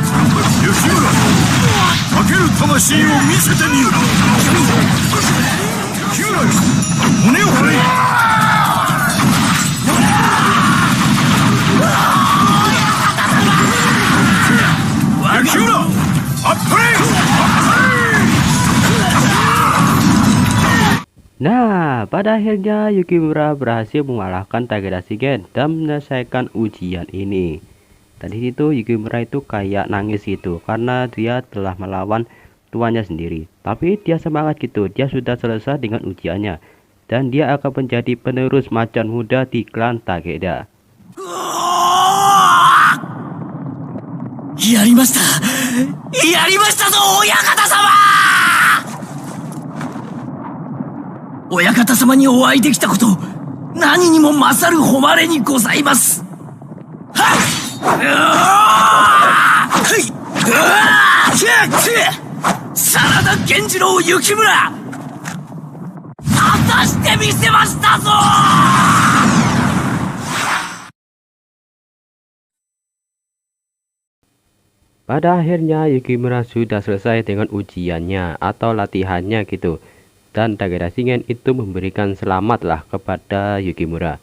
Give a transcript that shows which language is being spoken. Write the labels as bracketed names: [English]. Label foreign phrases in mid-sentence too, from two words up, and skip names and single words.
[Japanese] 雪村、かける魂を見せてみよ。雪村よ、胸を張れ。雪村、あっぱれ。 [Indonesian] Nah, pada akhirnya Yukimura berhasil mengalahkan Takeda Shingen dan menyelesaikan ujian ini. Tadi itu Yukimura itu kayak nangis gitu karena dia telah melawan tuannya sendiri. Tapi dia semangat gitu, dia sudah selesai dengan ujiannya dan dia akan menjadi penerus macan muda di klan Takeda. [Japanese] やりましたやりましたぞ、親方様。親方様にお会いできたこと、何にも勝る誉れにございます。はっ、真田源次郎幸村、果たしてみせましたぞ。 [Indonesian] Pada akhirnya Yukimura sudah selesai dengan ujiannya atau latihannya gitu. Dan Takeda Shingen itu memberikan selamatlah kepada Yukimura.